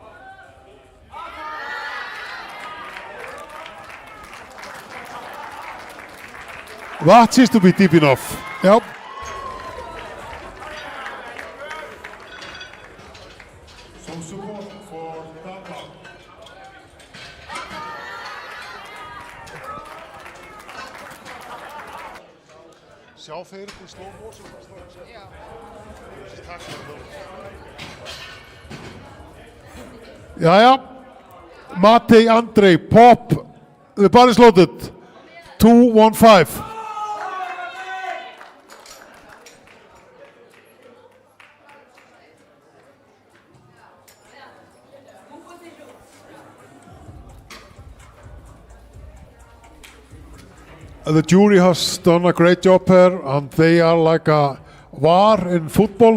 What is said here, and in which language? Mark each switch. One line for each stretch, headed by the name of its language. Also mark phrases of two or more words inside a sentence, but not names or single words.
English: That seems to be deep enough. Yep. Some support for Denmark.
Icelandic: Sjá fyrir til
English: slow motion.
Icelandic: Já. Jæja, Matej Andrej,
English: pop, the bar is loaded, 215. The jury has done a great job here, and they are like a VAR in football.